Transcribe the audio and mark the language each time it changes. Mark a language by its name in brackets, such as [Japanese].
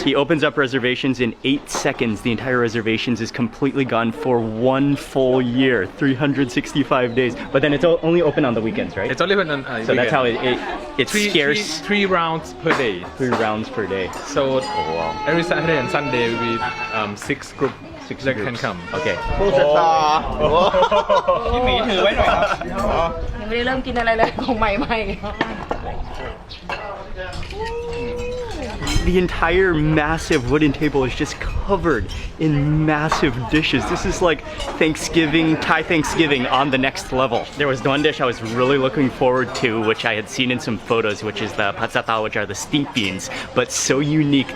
[English] He opens up reservations in 8 seconds. The entire reservations is completely gone for 1 full year, 365 days. But then it's only open on the weekends, right? It's only when on So that's how it's scarce. Three rounds per day. 3 rounds per day. So every Saturday and Sunday we 6 group. That can come. Okay. [Thai] พี่หมีถือไว้หน่อยครับยังไม่ได้เริ่มกินอะไรเลยของใหม่ [English] The entire massive wooden table is just covered in massive dishes. This is like Thanksgiving, Thai Thanksgiving on the next level. There was one dish I was really looking forward to, which I had seen in some photos, which is the patsata, which are the steamed beans, but so unique.